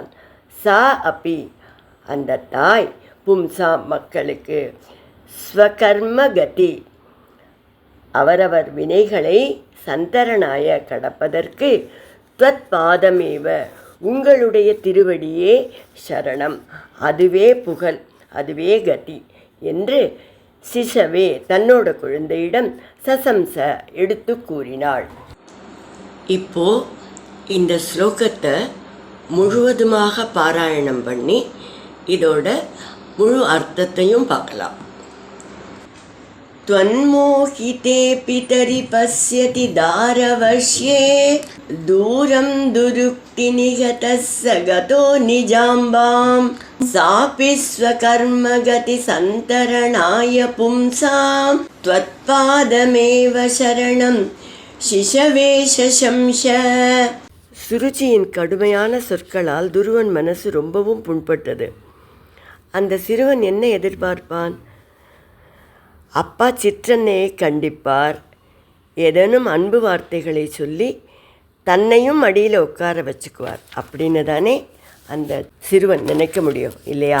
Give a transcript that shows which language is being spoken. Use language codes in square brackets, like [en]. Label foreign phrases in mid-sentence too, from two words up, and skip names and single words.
[sa] सा अपि, [ta] அந்த தாய், பும்சா, மக்களுக்கு, ஸ்வகர்மகதி, அவரவர் வினைகளை சந்தரணாய கடப்பதற்கு, த்வத்பாதமேவ, உங்களுடைய திருவடியே சரணம், அதுவே புகழ், அதுவே கதி என்று சிசவே, தன்னோட குழந்தையிடம் சசம்ச, எடுத்து கூறினாள். இப்போ இந்த ஸ்லோகத்தை முழுவதுமாக பாராயணம் பண்ணி இதோட முழு அர்த்தத்தையும் பார்க்கலாம். [sa] त्वन्मोहिते पितरि पश्यति दारवश्ये दूरं दुरुक्तिनिगतः स गतो निजाम्बां सापि स्वकर्मगति सन्तरणाय पुंसां त्वत्पादमेव शरणं शिशवे शशंस. [ta] சுருச்சியின் கடுமையான சொற்களால் துருவன் மனசு ரொம்பவும் புண்பட்டது. அந்த சிறுவன் என்ன எதிர்பார்ப்பான்? அப்பா சிற்றன்னையை கண்டிப்பார், ஏதேனும் அன்பு வார்த்தைகளை சொல்லி தன்னையும் அடியில் உட்கார வச்சுக்குவார் அப்படின்னு தானே அந்த சிறுவன் நினைக்க முடியும், இல்லையா?